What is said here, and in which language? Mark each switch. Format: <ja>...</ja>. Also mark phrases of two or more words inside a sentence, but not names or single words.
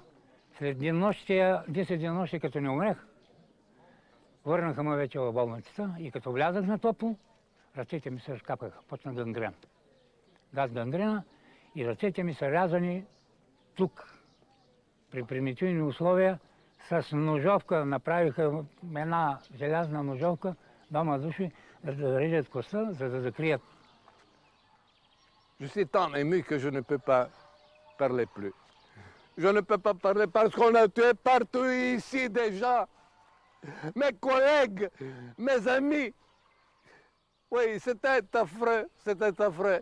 <bg>След 10 денонощия, като не умрех, върнаха ме вече в болницата и като влязах на топло, ръцете ми се разкапаха, почна гангрена. Газ гангрена и ръцете ми са рязани тук, при примитивни условия, с ножовка. Направиха една желязна ножовка, двама души, да режат коста, за да закрият.</bg> <fr>Je suis tant ému que je ne peux pas parler plus. je ne peux pas parler parce qu'on a tué partout ici déjà. Mes collègues, mes amis. Oui, c'était affreux, c'était affreux.</fr>